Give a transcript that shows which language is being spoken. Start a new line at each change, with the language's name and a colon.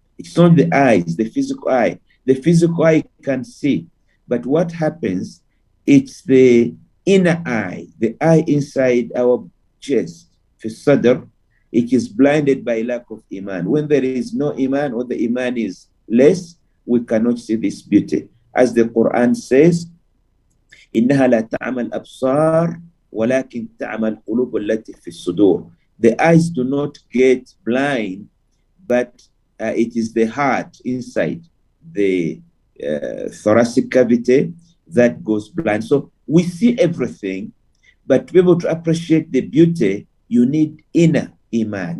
English: It's not the eyes, the physical eye. The physical eye can see, but what happens, it's the inner eye, the eye inside our chest, the sadr. It is blinded by lack of iman. When there is no iman, or the iman is less, we cannot see this beauty. As the Quran says,
Arabic: إِنَّهَا لَا تَعْمَى الْأَبْصَارِ وَلَكِنْ تَعْمَى الْقُلُوبُ الَّتِي فِي الصُّدُورِ.
English: The eyes do not get blind, but it is the heart inside the thoracic cavity that goes blind. So we see everything, but to be able to appreciate the beauty, you need inner iman.